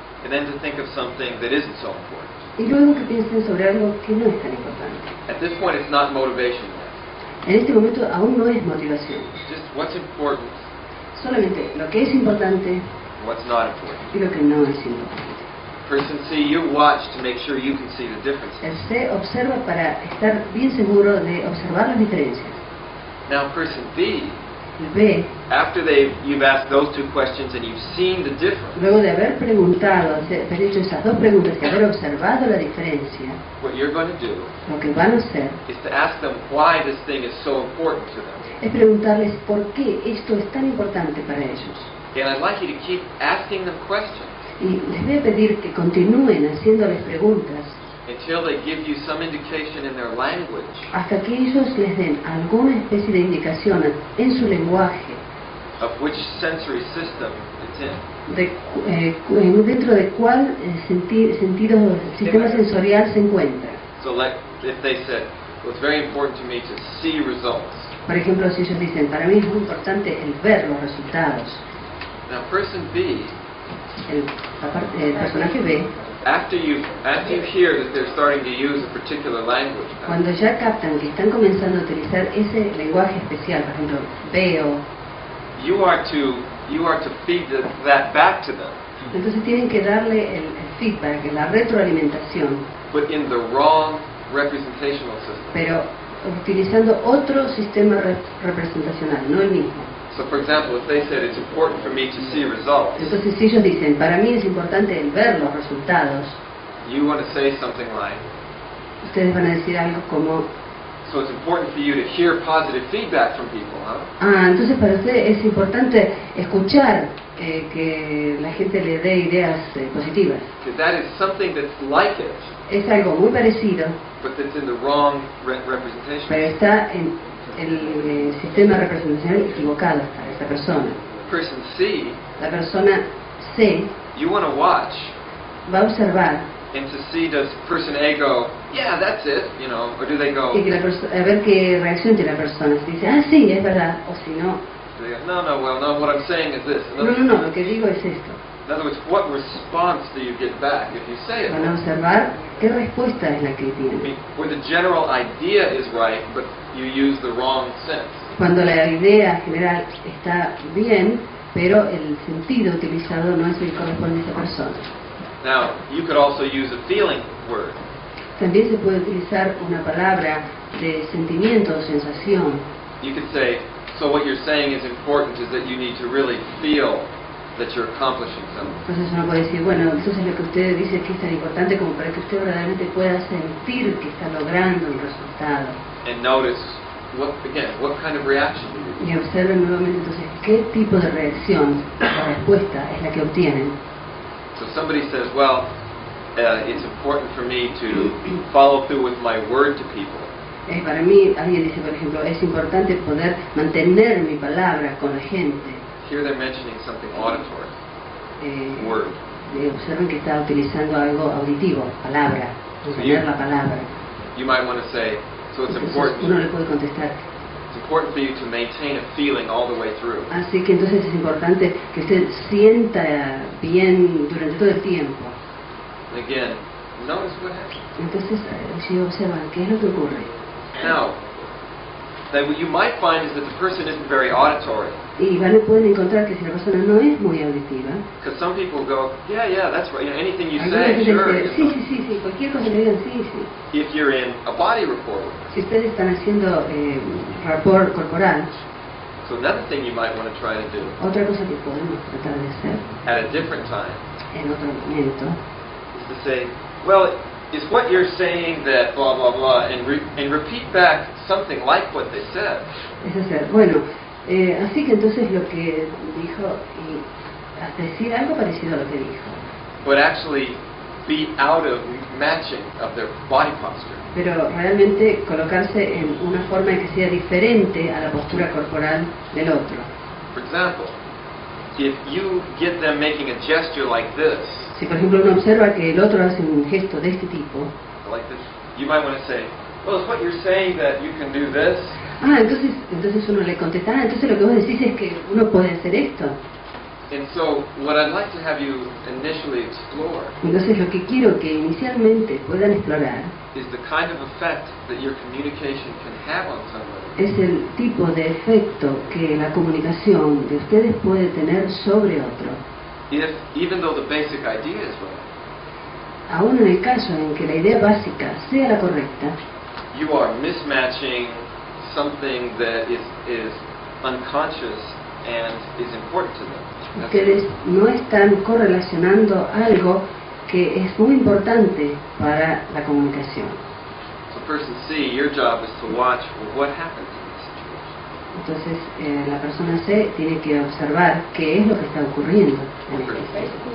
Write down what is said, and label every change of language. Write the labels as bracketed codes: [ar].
[en] and then to think of something that isn't so important. [es] y luego que piensen sobre algo que no es tan importante. [en] At this point, it's not motivation yet. [es] En este momento aún no es motivación, [en] Just what's important, [es] solamente lo que es importante [en] what's not important. [es] y lo que no es importante. [en] Person C, you watch to make sure you can see the differences. [es] El C observa para estar bien seguro de observar las diferencias. [en] Now, person B, [es] El B, [en] after you've asked those two questions and you've seen the difference, [es] luego de haber preguntado, haber hecho esas dos preguntas y haber observado la diferencia, [en] what you're going to do [es] lo que van a hacer [en] is to ask them why this thing is so important to them. [es] es preguntarles por qué esto es tan importante para ellos. [en] And I'd like you to keep asking them questions [es] Y les voy a pedir que continúen haciéndoles preguntas [en] until they give you some indication in their language [es] hasta que ellos les den alguna especie de indicación en su lenguaje [en] of which sensory system it's in. [es] dentro de cuál sentido, sistema sensorial se encuentra. [en] So like if they said, well, it's very important to me to see results. [es] Por ejemplo, si ellos dicen, para mí es muy importante el ver los resultados. [en] Now person B, [es] El personaje B, [en] after you hear that they're starting to use a particular language, [es] cuando ya captan que están comenzando a utilizar ese lenguaje especial, por ejemplo, veo, [en] you are to feed that back to them, [es] entonces tienen que darle el feedback, la retroalimentación, [en] but in the wrong representational system. [es] pero utilizando otro sistema representacional, no el mismo. [en] So for example, if they said it's important for me to see results, [es] Entonces si ellos dicen, para mí es importante el ver los resultados, [en] you want to say something like, [es] ustedes van a decir algo como, [en] so it's important for you to hear positive feedback from people, huh? [es] entonces para usted es importante escuchar que la gente le dé ideas positivas. [en] Because that is something that's like it, [es] Es algo muy parecido, [en] but that's in the wrong representation. [es] pero está en el sistema representacional equivocado para esa persona. [en] Person C, [es] La persona C [en] you want to watch [es] va a observar [en] and to see does person A go, yeah, that's it, or do they go, [es] y que a ver qué reacción tiene la persona. Si dice, sí, es verdad, o si no, [en] do they go, no, what I'm saying is this. [es] no, lo que digo es esto. [en] In other words, what response do you get back if you say it? [es] Van a observar qué respuesta es la que [en] I [es] tiene. [en] mean, where the general idea is right, but you use the wrong sense. [es] Cuando la idea general está bien, pero el sentido utilizado no es el que corresponde a esa persona. [en] Now, you could also use a feeling word. [es] También se puede utilizar una palabra de sentimiento o sensación. [en] You could say, so what you're saying is important is that you need to really feel that you're accomplishing something. [es] Entonces uno puede decir, bueno, entonces lo que usted dice que es tan importante como para que usted verdaderamente pueda sentir que está logrando un resultado. [en] And notice, what kind of reaction do you [es] Y observen nuevamente entonces qué tipo de reacción o respuesta es la que obtienen. [en] So somebody says, well, it's important for me to follow through with my word to people. [es] Para mí, alguien dice, por ejemplo, es importante poder mantener mi palabra con la gente. [en] Here they're mentioning something auditory, word. [es] Observen que está utilizando algo auditivo, palabra, mantener la palabra. [en] You might want to say, so it's [es] Entonces, uno le puede contestar, [en] it's important for you to maintain a feeling all the way through. [es] así que entonces es importante que usted sienta bien durante todo el tiempo. [en] And again, notice what happens. [es] Entonces, si observan, ¿qué es lo que ocurre? [en] Now, what you might find is that the person isn't very auditory. [es] Y pueden encontrar que si la persona no es muy auditiva, [en] Because some people go, yeah, that's right. Anything you [es] alguna [en] say, [es] gente [en] sure. [es] dice, sí, cualquier cosa que digan, sí. [en] If you're in a body rapport with them. [es] Si ustedes están haciendo rapport corporal, [en] So another thing you might want to try to do [es] otra cosa que podemos tratar de hacer [en] at a different time [es] en otro momento [en] is to say, well, is what you're saying that blah, blah, blah, and repeat back something like what they said. [es] Es hacer, bueno, así que entonces lo que dijo, y hasta decir algo parecido a lo que dijo. [en] But actually be out of matching of their body posture. [es] Pero realmente colocarse en una forma que sea diferente a la postura corporal del otro. [en] For example, if you get them making a gesture like this, [es] Si por ejemplo uno observa que el otro hace un gesto de este tipo, [en] like this, you might want to say, well, is what you're saying that you can do this? [es] entonces uno le contesta, entonces lo que vos decís es que uno puede hacer esto. [en] And so what I'd like to have you initially explore [es] Entonces lo que quiero que inicialmente puedan explorar [en] is the kind of effect that your communication can have on somebody. [es] es el tipo de efecto que la comunicación de ustedes puede tener sobre otro. [en] If, even though the basic idea is right, [es] Aún en el caso en que la idea básica sea la correcta, [en] you are mismatching something that is unconscious and is important to them. [es] ustedes no están correlacionando algo que es muy importante para la comunicación. [en] So person C, your job is to watch what happens in this situation. [es] Entonces la persona C tiene que observar qué es lo que está ocurriendo en este caso.